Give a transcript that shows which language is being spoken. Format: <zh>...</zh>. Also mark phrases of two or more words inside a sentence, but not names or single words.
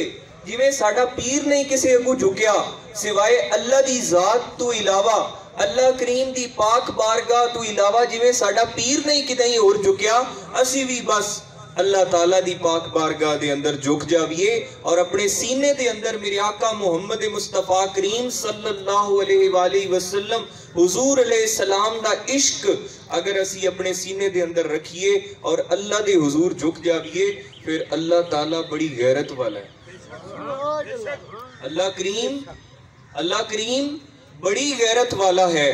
<pa>جویں ساڈا پیر نہیں کسے اگوں جھکیا سوائے اللہ دی ذات توں علاوہ، اللہ کریم دی پاک بارگاہ توں علاوہ جویں ساڈا پیر نہیں کتے ہور جھکیا، اسی وی بس اللہ تعالیٰ دی پاک بارگاہ دے اندر جھک جائیے اور اپنے سینے دے اندر میرے آقا محمد مصطفیٰ کریم</pa> <ar>صلى الله عليه وسلم</ar> <pa>हुजूर</pa> <ar>عليه السلام</ar> <pa>دا عشق اگر اسی اپنے سینے دے اندر رکھیے اور اللہ دے حضور جھک جائیے، فیر اللہ تعالیٰ بڑی غیرت والا ہے. اللہ کریم بڑی غیرت والا ہے.</pa>